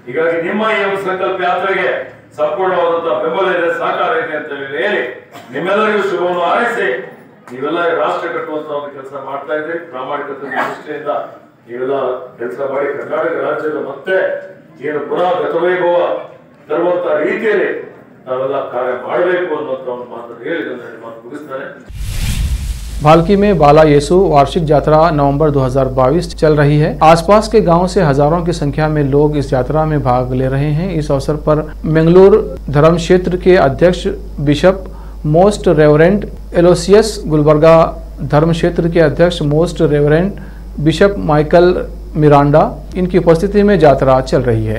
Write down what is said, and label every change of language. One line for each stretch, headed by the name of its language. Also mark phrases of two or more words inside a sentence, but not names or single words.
Kannada: ಹೀಗಾಗಿ ನಿಮ್ಮ ಈ ಒಂದು ಸಂಕಲ್ಪ ಯಾತ್ರೆಗೆ ಸಂಪೂರ್ಣವಾದಂತಹ ಬೆಂಬಲ ಇದೆ, ಸಹಕಾರ ಇದೆ ಅಂತ ಹೇಳಿ ನಿಮ್ಮೆಲ್ಲರಿಗೂ ಶುಭವನ್ನು ಹಾರೈಸಿ ನೀವೆಲ್ಲ ರಾಷ್ಟ್ರ ಕಟ್ಟುವಂತ ಒಂದು ಕೆಲಸ ಮಾಡ್ತಾ ಇದ್ರಿ. ಪ್ರಾಮಾಣಿಕತೆ ದೃಷ್ಟಿಯಿಂದ ನೀವೆಲ್ಲ ಕೆಲಸ ಮಾಡಿ ಕರ್ನಾಟಕ ರಾಜ್ಯದ ಮತ್ತೆ ಏನು ಪುನಃ ಗತವೈಭವ ತರುವಂತ ರೀತಿಯಲ್ಲಿ ನಾವೆಲ್ಲ ಕಾರ್ಯ ಮಾಡಬೇಕು ಅನ್ನುವಂತ ಒಂದು ಮಾತನ್ನು ಹೇಳಿ ನನ್ನ ಮಾತು ಮುಗಿಸ್ತಾನೆ.
Hindi: भालकी में बाला येसु वार्षिक यात्रा नवंबर 2022 चल रही है। आसपास के गांव से हजारों की संख्या में लोग इस यात्रा में भाग ले रहे हैं। इस अवसर पर मंगलूर धर्म क्षेत्र के अध्यक्ष
English: Bishop Most Reverend
Hindi: एलोसियस, गुलबर्गा धर्म क्षेत्र के अध्यक्ष
English: Most Reverend Bishop
Hindi: माइकल मिरांडा, इनकी उपस्थिति में यात्रा चल रही है।